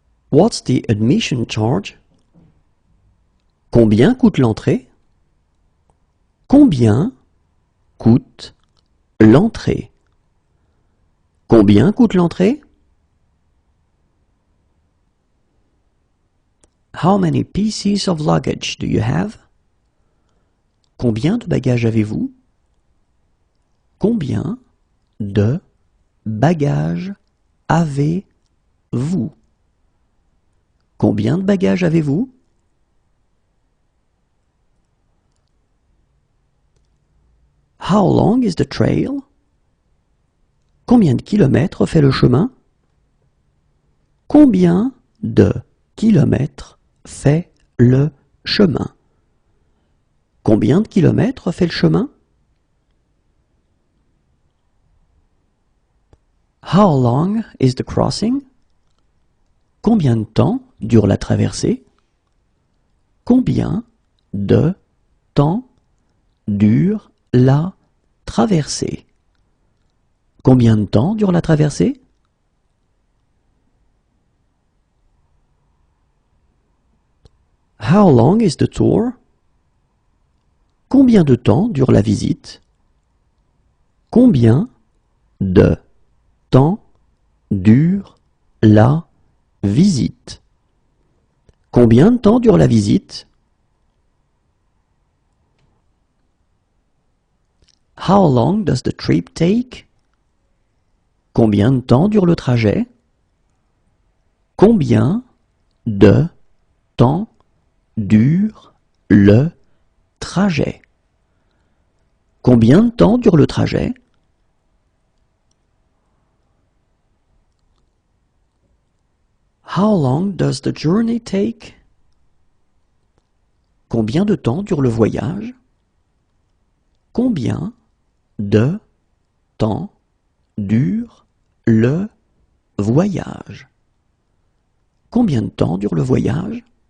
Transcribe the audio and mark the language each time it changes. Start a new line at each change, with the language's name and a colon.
English: What's the admission charge?
French: Combien coûte l'entrée? Combien coûte l'entrée? Combien coûte l'entrée?
English: How many pieces of luggage do you have?
French: Combien de bagages avez-vous? Combien de bagages avez-vous? Combien de bagages avez-vous?
English: How long is the trail?
French: Combien de kilomètres fait le chemin? Combien de kilomètres fait le chemin? Combien de kilomètres fait le chemin?
English: How long is the crossing?
French: Combien de temps dure la traversée? Combien de temps dure la traversée? Combien de temps dure la traversée?
English: How long is the tour?
French: Combien de temps dure la visite? Combien de temps dure la visite? Combien de temps dure la visite?
English: How long does the trip take?
French: Combien de temps dure le trajet? Combien de temps dure le trajet? Combien de temps dure le trajet?
English: How long does the journey take?
French: Combien de temps dure le voyage? Combien de temps dure le voyage? Combien de temps dure le voyage?